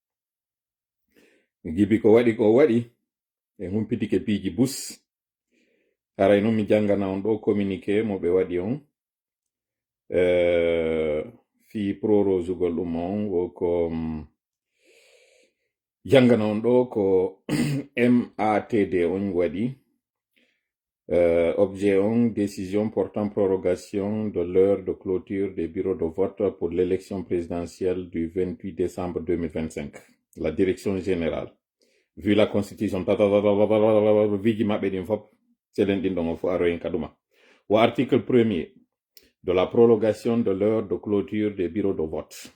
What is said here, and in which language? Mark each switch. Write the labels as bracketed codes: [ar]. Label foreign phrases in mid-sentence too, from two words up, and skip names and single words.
[ff] Mi gibi ko waɗi e humpitike piiji bus. Aray non mi jangana on ɗo communiqué mo ɓe waɗi on. Fi prorosugol ɗum on woko jangana on ɗo ko MATD on waɗi. [fr] Objet on, décision portant prorogation de l'heure de clôture des bureaux de vote pour l'élection présidentielle du 28 décembre 2025. La direction générale. Vu la constitution, ou article 1er de la prolongation de l'heure de clôture des bureaux de vote.